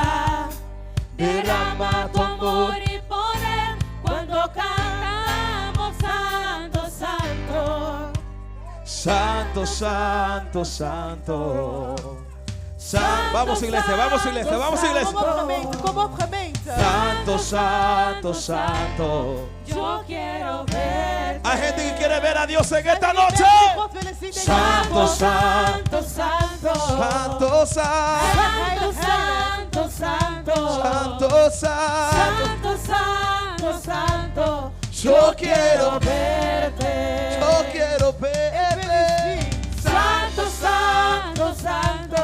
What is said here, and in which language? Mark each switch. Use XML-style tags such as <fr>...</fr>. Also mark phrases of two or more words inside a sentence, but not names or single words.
<es>derrama tu amor. y poder. Cuando cantamos santo, santo. Santo, santo, santo. Vamos iglesia, vamos iglesia, vamos iglesia.</es> <nl>Kom op gemeente, kom op gemeente.</nl> <es>Santo, santo, santo. Yo quiero verte. Hay gente que quiere ver a Dios en esta noche.</es> <nl>God willen zien deze</nl> <es>Santo,</es> <nl>avond.</nl> <es>santo, Santo, santo. santo, santo, Santo, santo, santo, santo. santo, santo, santo. Yo quiero verte. Yo quiero verte. Santo, santo, santo.</es>